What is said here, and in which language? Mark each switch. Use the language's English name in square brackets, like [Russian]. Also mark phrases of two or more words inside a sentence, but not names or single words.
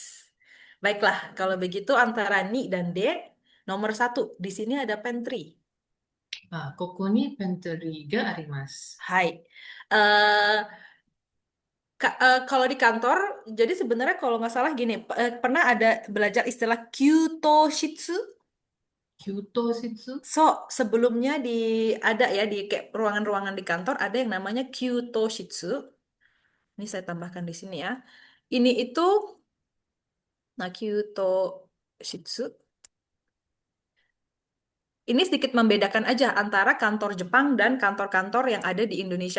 [Indonesian] Baiklah, kalau begitu antara ni dan D, nomor satu, di sini ada pantry. [Japanese] ああ、ここにパントリーがあります. Hai. [Indonesian] Eh, kalau di kantor, jadi sebenarnya kalau nggak salah gini, pernah ada belajar istilah [Japanese] 給湯室? 給湯室? [Indonesian] So, sebelumnya ada ya di kayak ruangan-ruangan di kantor ada yang namanya [Japanese] 給湯室. [Indonesian] Ini saya tambahkan di sini ya. Ini itu, nah [Japanese] 給湯室. [Indonesian] Ini sedikit membedakan aja antara kantor Jepang dan kantor-kantor yang ada di Indonesia.